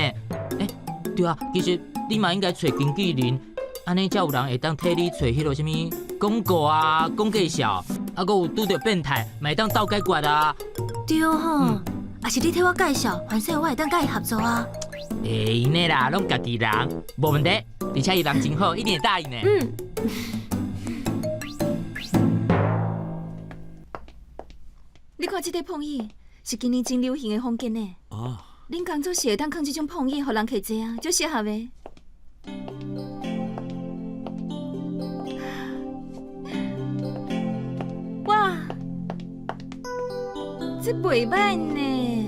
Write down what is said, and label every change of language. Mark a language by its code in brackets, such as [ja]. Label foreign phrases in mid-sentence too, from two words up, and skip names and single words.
[nan] 对啊，其实你嘛应该找经纪人，安尼才有人会当替你找迄落啥物广告啊、讲介绍，啊，佮有拄着变态，嘛会当斗解决啊。对吼，也是你替我介绍，反正我会当甲伊合作啊。会呢啦，拢家己人，无问题，而且伊人真好，一定会答应的。你看这块碰椅，是今年真流行的风格呢。恁工作是会当放这种碰椅，互人客坐啊，足适合的。哇，这袂歹呢。